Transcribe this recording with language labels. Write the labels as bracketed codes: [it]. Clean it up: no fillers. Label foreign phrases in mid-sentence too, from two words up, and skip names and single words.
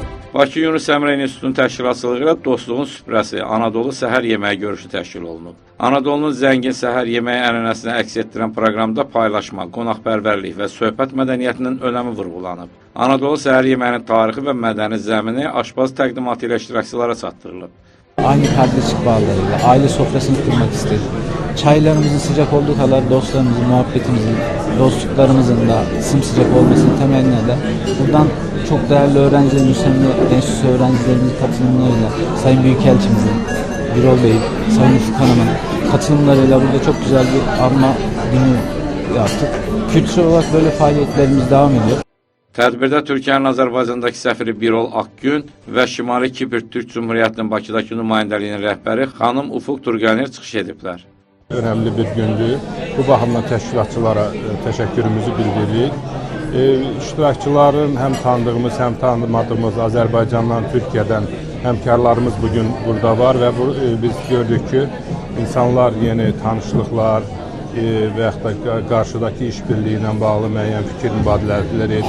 [az] Bakı Yunus Əmrə İnstitutunun təşkilatçılığı ilə Dostluğun Süfrəsi Anadolu səhər yeməyi görüşü təşkil olunub. Anadolunun zəngin səhər yeməyi ənənəsini əks etdirən proqramda paylaşma, qonaqpərvərlik və söhbət mədəniyyətinin önəmi vurğulanıb. Anadolu səhər yeməyinin tarixi və mədəni zəmini aşpaz təqdimatı ilə iştirakçılara çatdırılıb. [tr] Aynı kardeşlik bağlarıyla aile sofrasını kurmak istedik. Çaylarımızın sıcak olduğu kadar dostlarımızın, muhabbetimizin, dostluklarımızın da sımsıcak olmasını temenniyle buradan çok değerli öğrencilerimiz, hem de enstitüsü öğrencilerimizin katılımlarıyla Sayın Büyükelçimizin, Birol Bey, Sayın Ufuk Hanım'ın katılımlarıyla burada çok güzel bir anma günü yaptık. Kültürel olarak böyle faaliyetlerimiz devam ediyor. [az] Tədbirdə Türkiyənin Azərbaycandakı səfiri Birol Akgün və Şimali Kipr Türk Cumhuriyyətinin Bakıdakı nümayəndəliyinin rəhbəri xanım Ufuk Turganir çıxış ediblər. [tr] Önemli bir gündür. [az] Bu baxımdan təşkilatçılara təşəkkürümüzü bildiririk. İştirakçıların həm tanıdığımız, həm tanımadığımız Azərbaycandan, Türkiyədən həmkarlarımız bugün burada var və biz gördük ki, insanlar yeni tanışlıqlar və yaxud da qarşıdakı işbirliyi ilə bağlı müəyyən fikir mübadilələri edir.